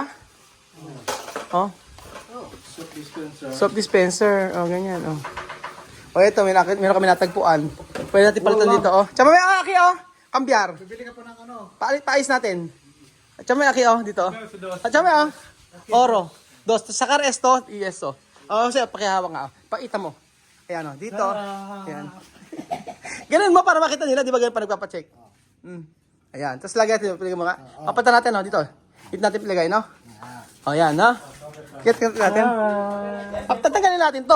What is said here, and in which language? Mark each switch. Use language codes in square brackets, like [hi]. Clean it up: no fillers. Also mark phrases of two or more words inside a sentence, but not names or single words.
[en] Oh. Soap dispenser. Soap dispenser. [tl] Ganyan, oh. Ito, meron kami natagpuan. Pwede natin palitan dito, oh. Tsaka may aki, oh. Kambyar. Bibili ka pa ng ano? Paayos natin. Tsaka may aki, oh, dito. Tsaka may, oh. Oro. [es] Sakar esto, y esto. [tl] Sige, pakihawak nga, oh. Pakita mo. Ayan, oh. Dito. Ayan. Ganun mo para makita nila, di ba ganun pa nagpapacheck? Ayan. Tapos lagay natin, pilagay mo nga. Papatan natin, oh, dito. Dito natin pilagay, no? Ayan, no? Kit natin. Tatanggalin natin to.